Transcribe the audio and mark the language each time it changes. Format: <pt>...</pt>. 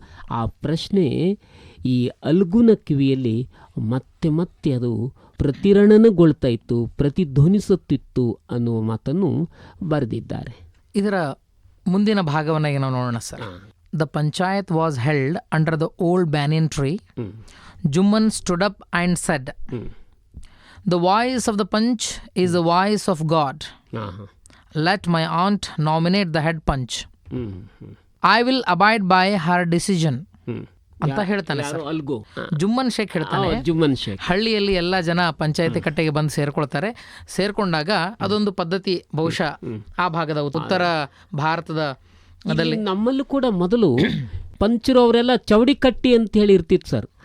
<kn>ಆ ಪ್ರಶ್ನೆ ಈ ಅಲ್ಗುನ ಕಿವಿಯಲ್ಲಿ ಮತ್ತೆ ಅದು ಪ್ರತಿರಣನಗೊಳ್ತಾ ಇತ್ತು, ಪ್ರತಿಧ್ವನಿಸುತ್ತಿತ್ತು ಅನ್ನುವ ಮಾತನ್ನು ಬರೆದಿದ್ದಾರೆ. ಇದರ ಮುಂದಿನ ಭಾಗವನ್ನು ಈಗ ನಾವು ನೋಡೋಣ sir.</kn> <en>The panchayat was held under the old banyan tree. Jumman stood up and said, the voice of the panch is the voice of God. Let my aunt nominate the head punch. I will abide by her decision.</en> <kn>ಅಂತ ಹೇಳ್ತಾನೆ sir. Jumman Sheikh ಹೇಳ್ತಾನೆ. ಹಳ್ಳಿಯಲ್ಲಿ ಎಲ್ಲ ಜನ ಪಂಚಾಯತಿ ಕಟ್ಟೆಗೆ ಬಂದು ಸೇರ್ಕೊಳ್ತಾರೆ. ಸೇರ್ಕೊಂಡಾಗ ಅದೊಂದು ಪದ್ಧತಿ, ಬಹುಶಃ ಆ ಭಾಗದ ಉತ್ತರ ಭಾರತದ ನಮ್ಮಲ್ಲೂ ಕೂಡ ಮೊದಲು ಪಂಚರು ಅವರೆಲ್ಲ ಚೌಡಿ ಕಟ್ಟಿ ಅಂತ ಹೇಳಿ ಇರ್ತಿತ್ತು ಸರ್.</kn>